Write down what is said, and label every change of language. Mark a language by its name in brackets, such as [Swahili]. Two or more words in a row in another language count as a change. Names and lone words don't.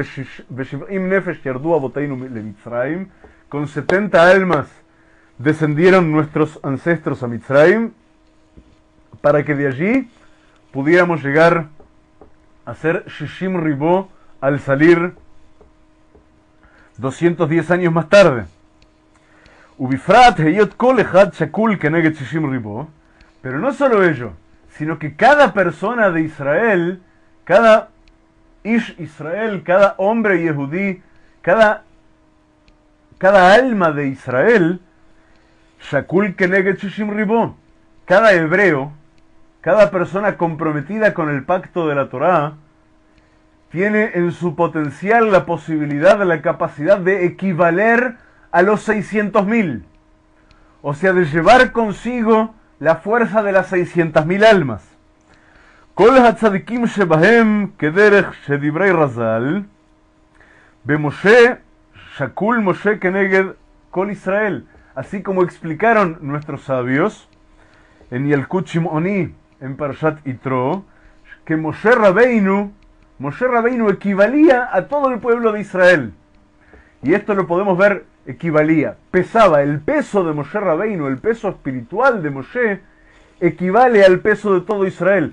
[Spanish] con 70 almas descendieron nuestros ancestros a Mitzrayim, para que de allí pudiéramos llegar a ser [Hebrew] שישים ריבוא [Spanish] al salir 210 años más tarde. [Hebrew] ובפרט היות כל אחד שקול כנגד שישים ריבוא. [Spanish] Pero no solo ello, sino que cada persona de Israel, cada Ish Israel, cada hombre yehudí, cada alma de Israel, [Hebrew] שקול כנגד שישים ריבוא, [Spanish] cada hebreo, cada persona comprometida con el pacto de la Torá, tiene en su potencial la posibilidad, la capacidad de equivaler a los 600.000. O sea, de llevar consigo la fuerza de las 600.000 almas. [Hebrew] כל הצדיקים שבהם כדרך שדברי רז"ל, במשה שקול משה כנגד כל ישראל. [Spanish] Así como explicaron nuestros sabios en Yalkut Shimoni, en Parashat Yitro, que Moshe Rabbeinu equivalía a todo el pueblo de Israel. Y esto lo podemos ver, equivalía, pesaba, el peso de Moshe Rabbeinu, el peso espiritual de Moshe, equivale al peso de todo Israel.